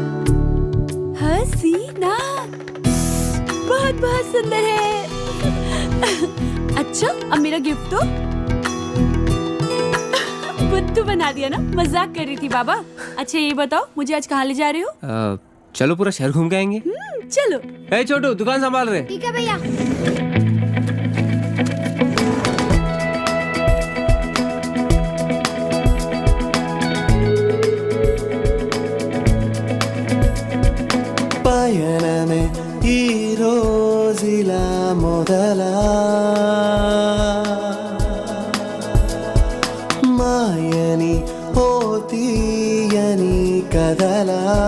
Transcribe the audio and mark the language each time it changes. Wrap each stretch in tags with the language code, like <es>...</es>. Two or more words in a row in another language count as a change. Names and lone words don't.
<hi>हसीना बहुत बहुत सुंदर है. अच्छा अब मेरा गिफ्ट तो बुद्धू बना दिया ना, मजाक कर रही थी बाबा। अच्छा ये बताओ मुझे आज कहाँ ले जा रहे हो? चलो पूरा शहर घूम के आएंगे। चलो। ए छोटू दुकान संभाल रहे। ठीक है भैया।</hi> <te>పయనమే ఈ రోజులా మొదలా మాయని ఓ తీయని కదలా</te>